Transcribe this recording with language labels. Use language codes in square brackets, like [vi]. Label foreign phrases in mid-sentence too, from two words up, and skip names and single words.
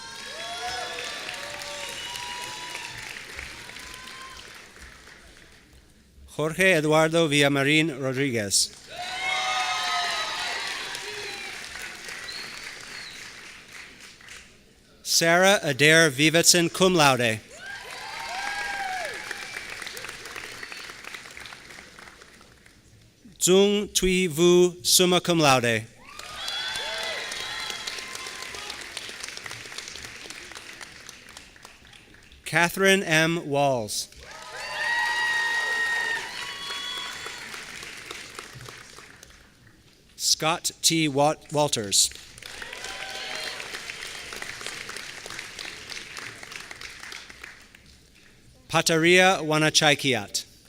[en] Jorge Eduardo Villamarín Rodríguez. Sarah Adair Vivetson, [la] cum laude. [en] Zung Tui Vu, [la] summa cum laude. [en] Catherine M. Walls. Scott T. Walters. Pataria Wanachaikiat.